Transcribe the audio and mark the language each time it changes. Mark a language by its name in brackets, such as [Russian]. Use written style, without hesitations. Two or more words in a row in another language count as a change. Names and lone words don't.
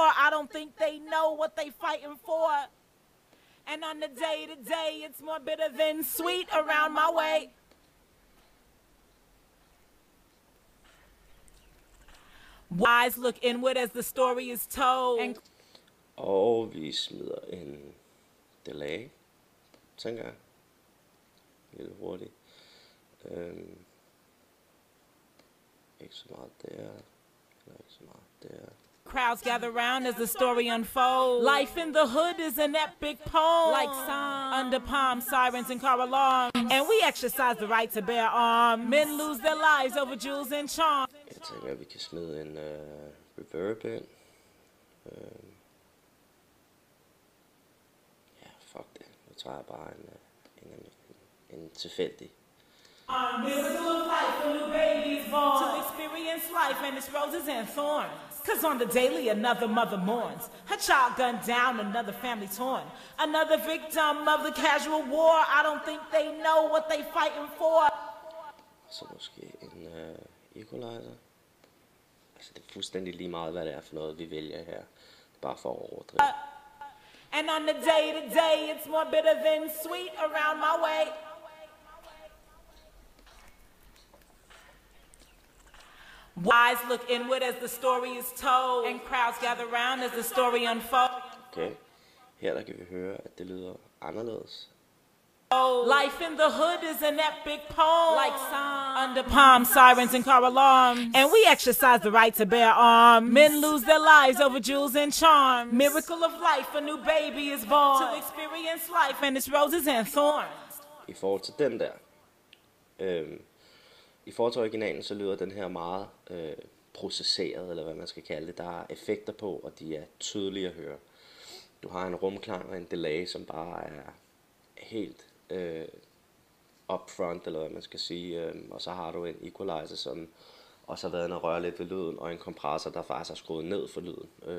[English] I don't think they know what they fighting for. And on the day to day, it's more bitter than sweet around my way. Eyes look inward as the story is told. [Danish] Og vi smider en delay, tænker jeg. Lidt hurtigt. Ikke så meget der, eller ikke så meget der. [English] Crowds gather round as the story unfolds. Life in the hood is an epic poem, like Psalm, under palm, sirens and car alarms. And we exercise the right to bear arms. Men lose their lives over jewels and charms. [Danish] Jeg tænker, at vi kan smide en reverb ind. Ja, fuck det. Nu tager jeg bare en tilfældig. [English] Miracle of life, a new baby is born, to experience life and its roses and thorns. Cause on the daily another mother mourns, her child gunned down, another family torn, another victim of the casual war. I don't think they know what they fighting for. [Danish] Så måske en equalizer. Altså det er fuldstændig lige meget hvad det er for noget vi vælger her. Bare for at overdrive. [English] And on the day to day it's more bitter than sweet around my way. Eyes look inward as the story is told, and crowds gather round as the story unfolds. [Danish] Okay, her der kan vi høre, at det lyder anderledes. [English] Life in the hood is an epic poem, like song under palm sirens and car alarms, and we exercise the right to bear arms. Men lose their lives over jewels and charms. Miracle of life, a new baby is born to experience life and its roses and thorns. [Danish] I forhold til den der, i forhold til originalen, så lyder den her meget processeret, eller hvad man skal kalde det. Der er effekter på, og de er tydelige at høre. Du har en rumklang og en delay, som bare er helt upfront, eller hvad man skal sige, og så har du en equalizer, som også har været inde og røre lidt ved lyden, og en kompressor, der faktisk har skruet ned for lyden.